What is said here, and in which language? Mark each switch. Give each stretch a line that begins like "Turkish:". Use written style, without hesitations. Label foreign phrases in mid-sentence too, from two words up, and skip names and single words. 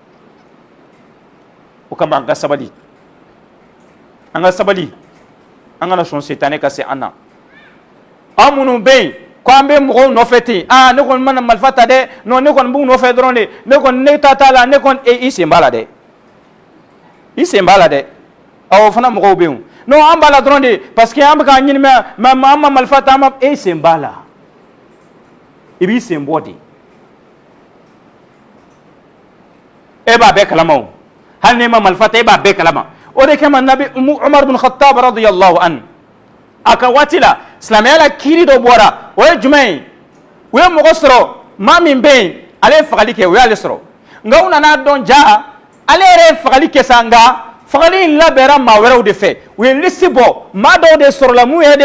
Bambara: o kama an ka sabali an kana sɔn setanɛ ka se an na an minnu bɛ yen ko an bɛ mɔgɔw nɔfɛ ten ne kɔni mana marifa ta dɛ non ne kɔni b'u nɔfɛ dɔrɔn de ne ta t'a la ne kɔni i sen b'a la dɛ o fana mɔgɔw bɛ yen non an b'a la dɔrɔn de
French: parce que
Bambara: an bɛ k'an ɲini mais an ma marifa ta e sen b'a la i b'i sen bɔ de e b'a bɛɛ kalama o hali n'e ma marifa ta e b'a bɛɛ kalama o de kama nabi Umar bin Khattab
Arabic: رضي الله عنه
Bambara: a ka waati la silamɛya la kiiri dɔ bɔra o ye jumɛn ye u ye mɔgɔ sɔrɔ maa min bɛ yen ale ye fagali kɛ o y'ale sɔrɔ nka u nana dɔn jaa ale yɛrɛ fagali kɛ sa nka fagali in labɛnra maa wɛrɛw de fɛ u ye liste bɔ maa dɔw de sɔrɔla mun yɛrɛ de